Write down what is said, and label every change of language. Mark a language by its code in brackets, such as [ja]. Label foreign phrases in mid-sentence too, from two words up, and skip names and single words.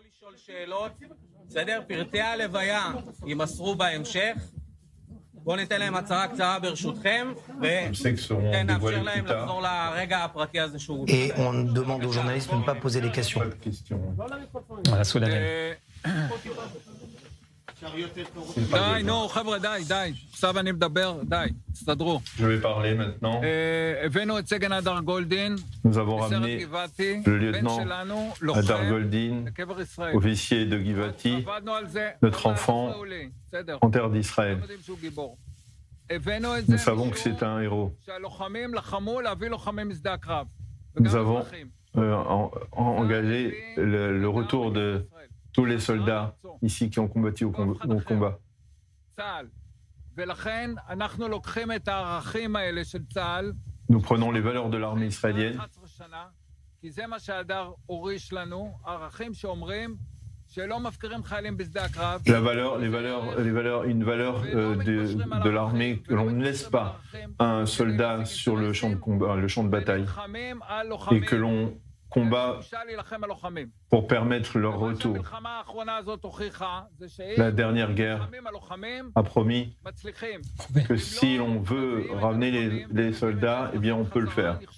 [fr] Et on demande aux journalistes de ne pas poser des questions. Voilà, solennel. [he] די, נו, חבר'ה, די. עכשיו אני מדבר, די, תסתדרו. [fr] Je vais parler maintenant. [he] הבאנו את סגן הדר גולדין, [fr] Nous avons [he] בסרט [fr] ramené [he] גבעתי, [fr] le [he] בן [fr] lieutenant [he] שלנו, [fr] Hadar [he] לוחם, [fr] Goldin, [he] לקבר ישראל. [fr] officier de Givati, [he] עבדנו על זה. [fr] notre enfant [he] בסדר. [fr] en terre d'Israël. [he] יודעים שהוא גיבור. הבאנו את זה [fr] Nous savons que c'est [he] משום [fr] un héros. [he] שהלוחמים לחמו להביא לוחמים משדה הקרב. [fr] Nous [he] וגם [fr] avons [he] אזרחים. [fr] engagé le retour de tous les soldats ici qui ont combattu au combat. [he] צה"ל. ולכן אנחנו לוקחים את הערכים האלה של צה"ל. [fr] Nous prenons les valeurs de l'armée israélienne. [he] 11 שנה, כי זה מה שהדר הוריש לנו, ערכים שאומרים שלא מפקירים חיילים בשדה הקרב. [fr] Une valeur de l'armée que l'on ne laisse pas un soldat sur le champ de combat, le champ de bataille, et que l'on combat pour permettre leur retour. La dernière guerre a promis que si l'on veut ramener les soldats, eh bien on peut le faire.